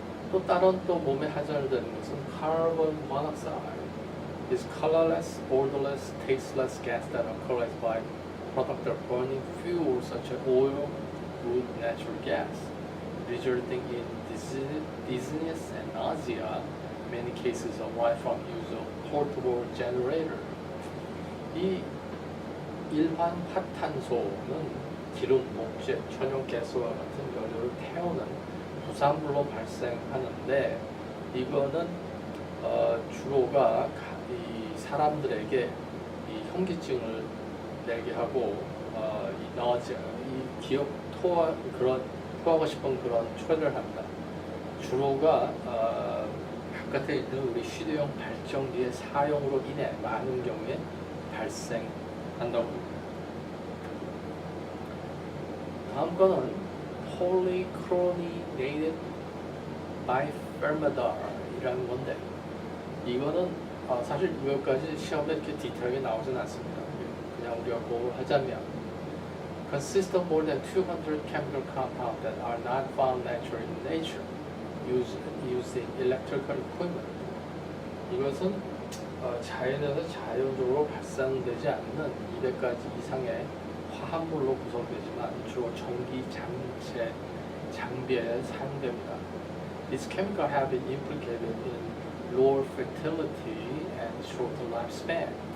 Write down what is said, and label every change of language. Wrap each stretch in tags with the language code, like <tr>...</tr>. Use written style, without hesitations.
<ko>또 다른 또 몸에 하자를 되는 것은</ko> <en>carbon monoxide is colorless, odorless, tasteless gas that occurs by product of burning fuels such as oil, wood, natural gas, resulting in dizziness and nausea. Many cases arise from use of portable generator.</en> <ko>이 일반 화탄소는 기름, 목재, 천연가스와 같은 연료를 태우는 부산물로 발생하는데, 이거는 주로가 이 사람들에게 이 현기증을 내게 하고 이 나오지 토하고 싶은 그런 초래를 합니다. 주로가 바깥에 있는 우리 휴대용 발전기의 사용으로 인해 많은 경우에 발생한다고 합니다. 다음 거는 polychlorinated biphenylal이라는 건데, 이거는 사실 이것까지 시험에 이렇게 디테일하게 나오진 않습니다. 그냥 우리가 뭘 하자면</ko> <en>consists of more than 200 chemical compounds that are not found naturally in nature used in electrical equipment.</en> <ko>이것은 자연에서 자연적으로 발생되지 않는 200가지 이상의 화합물로 구성되지만 주로 전기 장비에 사용됩니다.</ko> <en>These chemicals have been implicated in lower fertility and shorter lifespan.</en>